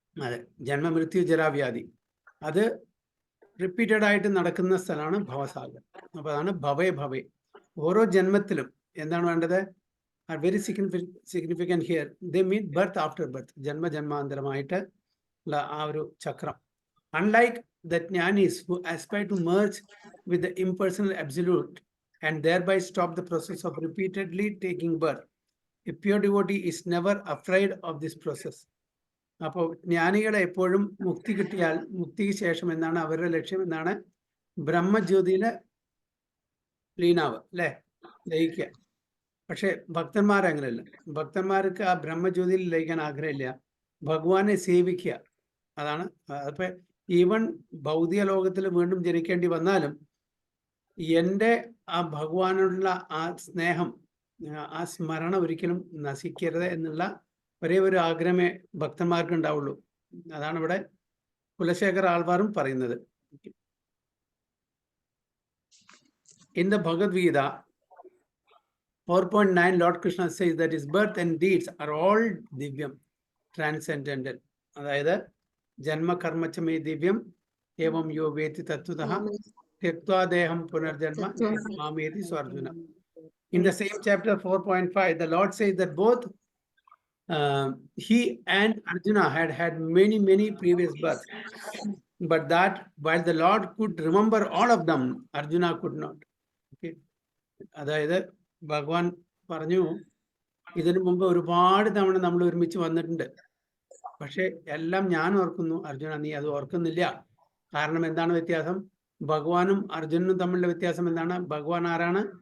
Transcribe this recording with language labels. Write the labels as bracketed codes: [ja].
[ml] അതെ, ജന്മമൃത്യു ജരാവ്യാധി അത് റിപ്പീറ്റഡ് ആയിട്ട് നടക്കുന്ന സ്ഥലമാണ് ഭവസാഗരം. അപ്പൊ അതാണ് ഭവേ ഭവേ. ഓരോ ജന്മത്തിലും എന്താണ് വേണ്ടത്? [en] are very significant here. They mean birth after birth. [ml] ജന്മജന്മാന്തരമായിട്ട് ഉള്ള ആ ഒരു ചക്രം. [en] Unlike the jnanis who aspire to merge with the impersonal absolute and thereby stop the process of repeatedly taking birth, a pure devotee is never afraid of this process. [ml] അപ്പോൾ ജ്ഞാനികളെ എപ്പോഴും മുക്തി കിട്ടിയാൽ, മുക്തിക്ക് ശേഷം എന്താണ് അവരുടെ ലക്ഷ്യം? എന്താണ്? ബ്രഹ്മജ്യോതിയിലെ ലീനാവ് അല്ലെ, ലയിക്കുക. പക്ഷെ ഭക്തന്മാരങ്ങനെയല്ല. ഭക്തന്മാർക്ക് ആ ബ്രഹ്മജ്യോതിയിൽ ലയിക്കാൻ ആഗ്രഹമില്ല, ഭഗവാനെ സേവിക്കുക. അതാണ്. അപ്പൊ ഈവൻ ഭൗതിക ലോകത്തിൽ വീണ്ടും ജനിക്കേണ്ടി വന്നാലും എൻ്റെ ആ ഭഗവാനോടുള്ള ആ സ്നേഹം, ആ സ്മരണ ഒരിക്കലും നശിക്കരുത് എന്നുള്ള ഒരേ ഒരു ആഗ്രഹമേ ഭക്തന്മാർക്ക് ഉണ്ടാവുള്ളൂ. അതാണ് ഇവിടെ കുലശേഖർ ആൾവാറും പറയുന്നത്. [en] In the Bhagavad Gita 4.9, Lord Krishna says that his birth and deeds are all divyam, transcendental. [sa] അതായത് ജന്മ കർമ്മച്ചമേ ദിവ്യം ഏവം യോ വേത്തി തത്വതഃ त्यक्त्वा देहं पुनर्जन्म मामेति स्वार्जुन. [en] In the same chapter 4.5, the Lord says that both he and Arjuna had many previous births, but that while the Lord could remember all of them, Arjuna could not. Okay. [ml] അതായത് ഭഗവാൻ പറഞ്ഞു, ഇതിനു മുമ്പ് ഒരുപാട് തവണ നമ്മൾ ഒരുമിച്ച് വന്നിട്ടുണ്ട്, പക്ഷെ എല്ലാം ഞാൻ ഓർക്കുന്നു, അർജുന നീ അത് ഓർക്കുന്നില്ല. കാരണം എന്താണ് വ്യത്യാസം? ഭഗവാനും അർജുനനും തമ്മിലുള്ള വ്യത്യാസം എന്താണ്? ഭഗവാൻ ആരാണ്?